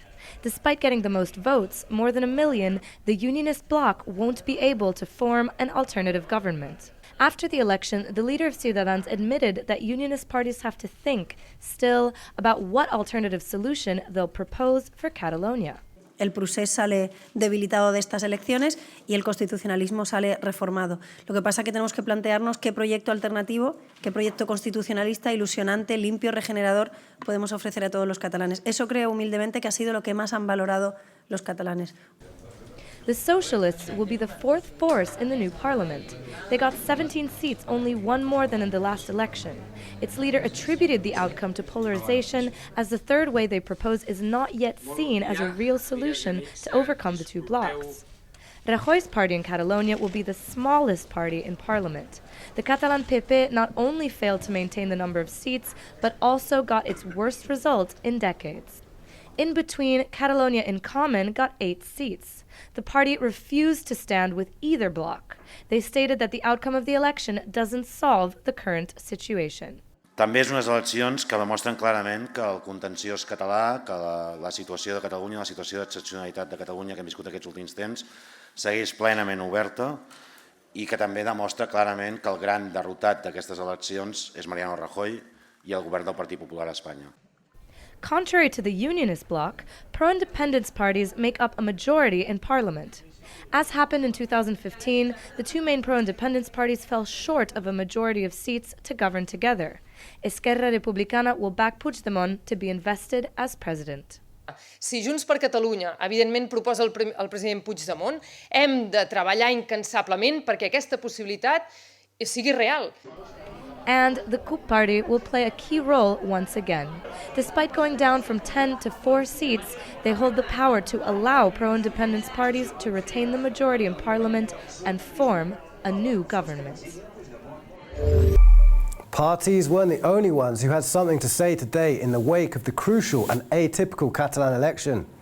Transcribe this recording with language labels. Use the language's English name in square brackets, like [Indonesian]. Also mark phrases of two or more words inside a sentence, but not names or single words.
[English] Despite getting the most votes, more than 1 million, the unionist bloc won't be able to form an alternative government. After the election, the leader of Ciutadans admitted that unionist parties have to think still about what alternative solution they'll propose for Catalonia. [Spanish] El procés sale debilitado de estas elecciones y el constitucionalismo sale reformado. Lo que pasa es que tenemos que plantearnos qué proyecto alternativo, qué proyecto constitucionalista, ilusionante, limpio, regenerador podemos ofrecer a todos los catalanes. Eso creo humildemente que ha sido lo que más han valorado los catalanes. [English] The Socialists will be the fourth force in the new parliament. They got 17 seats, only one more than in the last election. Its leader attributed the outcome to polarization, as the third way they propose is not yet seen as a real solution to overcome the two blocs. Rajoy's party in Catalonia will be the smallest party in parliament. The Catalan PP not only failed to maintain the number of seats, but also got its worst result in decades. In between, Catalonia in Common got 8 seats. The party refused to stand with either bloc. They stated that the outcome of the election doesn't solve the current situation. [Catalan] També és unes eleccions que demostren clarament que el contenciós català, que la situació de Catalunya, la situació d'excepcionalitat de Catalunya que hem viscut aquests últims temps, segueix plenament oberta i que també demostra clarament que el gran derrotat d'aquestes eleccions és Mariano Rajoy i el govern del Partit Popular a Espanya. [English] Contrary to the unionist bloc, pro-independence parties make up a majority in parliament. As happened in 2015, the two main pro-independence parties fell short of a majority of seats to govern together. Esquerra Republicana will back Puigdemont to be invested as president. [Catalan] Si Junts per Catalunya, evidentment, proposa el president Puigdemont, hem de treballar incansablement perquè aquesta possibilitat sigui real. [English] And the CUP party will play a key role once again. Despite going down from 10 to 4 seats, they hold the power to allow pro-independence parties to retain the majority in parliament and form a new government. Parties weren't the only ones who had something to say today in the wake of the crucial and atypical Catalan election.